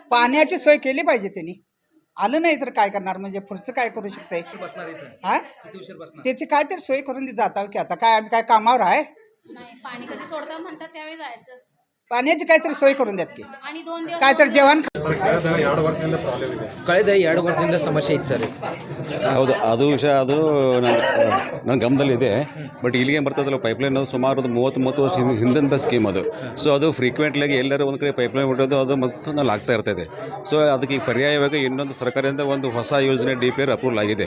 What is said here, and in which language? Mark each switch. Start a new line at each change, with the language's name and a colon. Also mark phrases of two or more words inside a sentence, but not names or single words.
Marathi: पाण्याची सोय केली पाहिजे. त्यांनी आलं नाही तर काय करणार, म्हणजे पुढचं काय करू शकते. किती उशीर बसणार? त्याची काहीतरी सोय करून जाताव की. आता काय आम्ही काय कामावर आहे. पाणी कधी सोडता म्हणतात त्यावेळी जायचं. पाण्याची काहीतरी सोय करून द्यात की. आणि 2 दिवस काहीतरी जेवण
Kannada: ಕಳೆದ 2 ವರ್ಷದಿಂದ ಸಮಸ್ಯೆ ಇತ್ತು ಸರ್. ಹೌದು, ಅದು ವಿಷಯ ಅದು ನನ್ನ ಗಮನದಲ್ಲಿದೆ. ಬಟ್ ಇಲ್ಲಿಗೆ ಬರ್ತದಲ್ಲ ಪೈಪ್ಲೈನ್, ಸುಮಾರು 30 ವರ್ಷ ಹಿಂದಂಥ ಸ್ಕೀಮ್ ಅದು. ಸೊ ಅದು ಫ್ರೀಕ್ವೆಂಟ್ಲಾಗಿ ಎಲ್ಲರೂ ಒಂದು ಕಡೆ ಪೈಪ್ಲೈನ್ ಬಿಡೋದು ಅದು ಮತ್ತೊಂದಲ್ಲಿ ಆಗ್ತಾ ಇರ್ತದೆ. ಸೊ ಅದಕ್ಕೆ ಈಗ ಪರ್ಯಾಯವಾಗಿ ಇನ್ನೊಂದು ಸರ್ಕಾರದಿಂದ ಒಂದು ಹೊಸ ಯೋಜನೆ
English: DPR approval
Kannada: ಆಗಿದೆ.